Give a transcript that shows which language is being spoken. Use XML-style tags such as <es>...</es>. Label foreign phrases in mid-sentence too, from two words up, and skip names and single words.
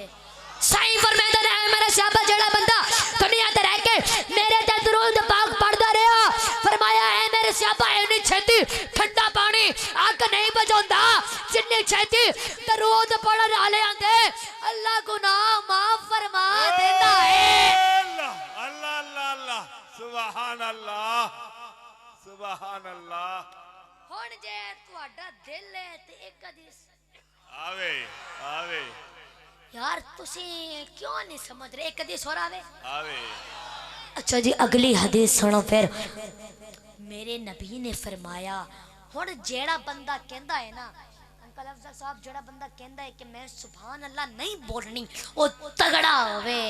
<pa>صحیح فرمیندن ہے میرے صحابہ جڑا بندہ دنیا تے رہ کے میرے تے درود پاک پڑھدا رہا. فرمایا ہے میرے صحابہ انی چھیتی ٹھنڈا پانی اگ نہیں بجاندا جنی چھیتی درود پڑھن والے آندے اللہ گناہ معاف فرما دیتا ہے.</pa> <ar>الله الله الله الله۔ سبحان الله سبحان الله.</ar> <pa>ہن جے تہاڈا دل ہے تے اک حدیث آوے آوے یار تسی کیوں نہیں سمجھ رہے. اک حدیث اور آوے آوے. اچھا جی اگلی حدیث سنو پھر۔ میرے نبی نے فرمایا ہن جیہڑا بندہ کہندا ہے نا انکل افضل صاحب جیہڑا بندہ کہندا ہے کہ میں</pa> <ar>سبحان الله</ar> <pa>نہیں بولنی وہ تگڑا ہووے.</pa>